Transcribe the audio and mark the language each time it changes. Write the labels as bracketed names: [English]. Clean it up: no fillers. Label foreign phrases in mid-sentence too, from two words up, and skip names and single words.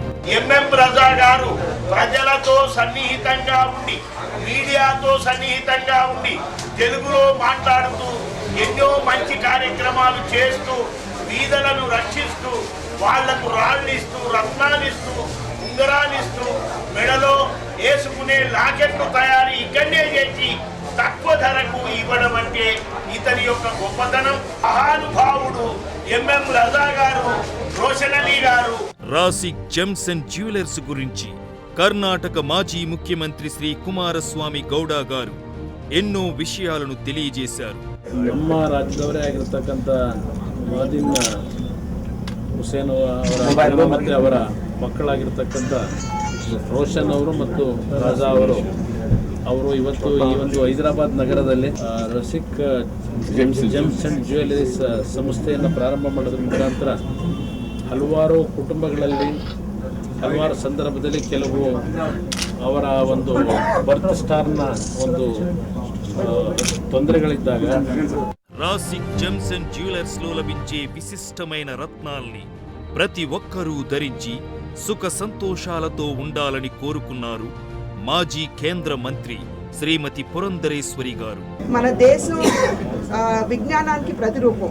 [Telugu] ఎంఎం రజా గారు ప్రజలతో సన్నిహితంగా ఉండి, మీడియాతో సన్నిహితంగా ఉండి, తెలుగులో మాట్లాడుతూ ఎన్నో మంచి కార్యక్రమాలు చేస్తూ వీధులను రక్షిస్తూ వాళ్లకు రాళ్ళిస్తూ రత్నాలిస్తూ ఉంగరాలిస్తూ మెడలో వేసుకునే లాకెట్లు తయారీ ఇక్కడనే చేసి తక్కువ ధరకు ఇవ్వడం అంటే ఇతని యొక్క గొప్పతనం. మహానుభావుడు ఎంఎం రజా గారు, రోషన్ అలీ గారు. రాసిక్ జెమ్స్ అండ్ జ్యువెలర్స్ గురించి కర్ణాటక మాజీ ముఖ్యమంత్రి శ్రీ ಕುಮಾರಸ್ವಾಮಿ ಗೌಡ గారు ఎన్నో విషయాలను తెలియజేశారు. [Kannada] ನಮ್ಮ ರಾಜ್ಯದವರೇ ಆಗಿರತಕ್ಕಂಥ ಮಾದಿನ್ ಹುಸೇನ್ ಅವರ ಮತ್ತು ಅವರ ಮಕ್ಕಳಾಗಿರ್ತಕ್ಕಂಥ ರೋಷನ್ ಅವರು ಮತ್ತು ರಾಜಾ ಅವರು ಇವತ್ತು ಈ ಒಂದು ಹೈದರಾಬಾದ್ ನಗರದಲ್ಲಿ ರಸಿಕ್ ಜೆಮ್ಸ್ ಅಂಡ್ ಜ್ಯುವೆಲರೀಸ್ ಸಂಸ್ಥೆಯನ್ನು ಪ್ರಾರಂಭ ಮಾಡೋದ್ರ ಮುಖಾಂತರ ಹಲವಾರು ಕುಟುಂಬಗಳಲ್ಲಿ ಹಲವಾರು ಸಂದರ್ಭದಲ್ಲಿ ಕೆಲವು ಅವರ ಒಂದು ಬರ್ತ್ ಸ್ಟಾರ್ನ ಒಂದು ತೊಂದರೆಗಳಿದ್ದಾಗ [Telugu] రాసిక్ జెమ్స్ అండ్ జ్యువెలర్స్ లో లభించే విశిష్టమైన రత్నాల్ని ప్రతి ఒక్కరూ ధరించి సుఖ సంతోషాలతో ఉండాలని కోరుకున్నారు మాజీ కేంద్ర మంత్రి శ్రీమతి పురంధరేశ్వరి గారు. మన దేశం విజ్ఞానానికి ప్రతిరూపం.